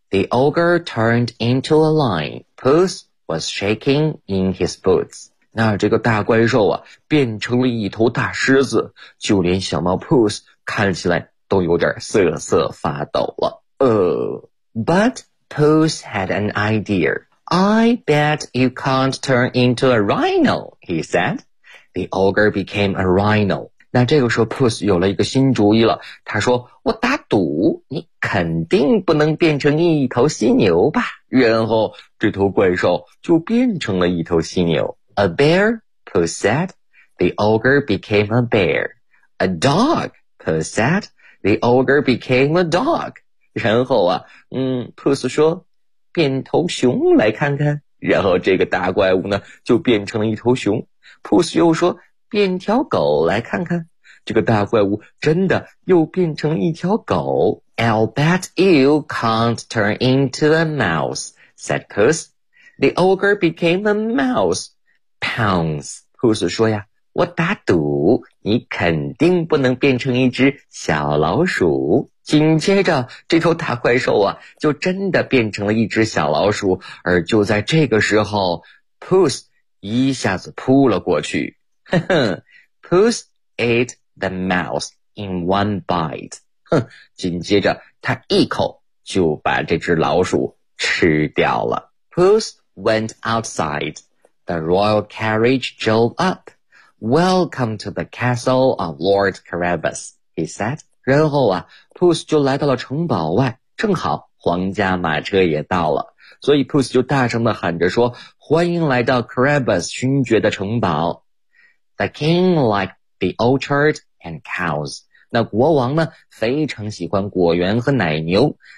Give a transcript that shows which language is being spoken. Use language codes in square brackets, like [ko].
[en] The ogre turned into a lion. Puss was shaking in his boots. [zh] 那这个大怪兽啊变成了一头大狮子，就连小猫 Puss 看起来都有点瑟瑟发抖了。 [en] But Puss had an idea. I bet you can't turn into a rhino, he said. The ogre became a rhino. [zh] 那这个时候 Puss 有了一个新主意了，他说我打赌你肯定不能变成一头犀牛吧。然后这头怪兽就变成了一头犀牛。 [en] A bear, Puss said. The ogre became a bear. A dog, Puss said. The ogre became a dog. [zh] 然后啊，Puss 说，变头熊来看看。然后这个大怪物呢，就变成了一头熊。Puss 又说，变条狗来看看。这个大怪物真的又变成一条狗。 [en] I'll bet you can't turn into a mouse, said Puss. The ogre became a mouse. Pounce, [zh] Puss 说呀，我打赌你肯定不能变成一只小老鼠。紧接着，这头大怪兽啊，就真的变成了一只小老鼠。而就在这个时候 ，Puss 一下子扑了过去。 [en] Puss ate the mouse in one bite. [zh] 哼，紧接着他一口就把这只老鼠吃掉了。 [en] Puss went outside. The royal carriage drove up. Welcome to the castle of Lord Carabas, he said. [zh] 然后啊 ,Puss 就来到了城堡外，正好皇家马车也到了。所以 Puss 就大声地喊着说，欢迎来到 Carabas 勋爵的城堡。 [en] The king liked the orchard and cows. [zh] 那国王呢非常喜欢果园和奶牛。